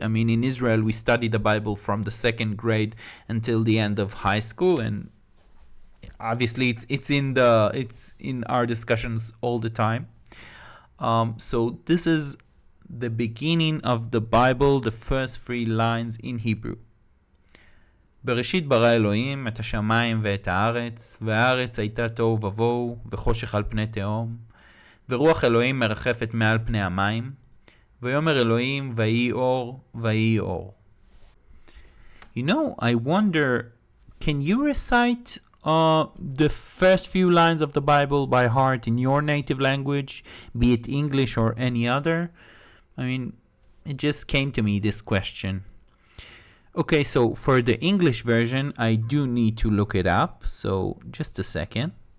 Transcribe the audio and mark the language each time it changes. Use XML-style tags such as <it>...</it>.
<en>I mean, in Israel, we study the Bible from the 2nd grade until the end of high school, and obviously it's in our discussions all the time. So this is the beginning of the Bible, the first 3 lines in Hebrew.</en> <he>בראשית ברא אלוהים את השמיים ואת הארץ, והארץ הייתה תוהו ובוהו וחושך על פני תהום, ורוח אלוהים מרחפת מעל פני המים, ויאמר אלוהים ויהי אור ויהי אור.</he> <en>You know, I wonder, can you recite the first few lines of the Bible by heart in your native language, be it English or any other? I mean, it just came to me, this question. Okay, so for the English version, I do need to look it up, so just a second.</en>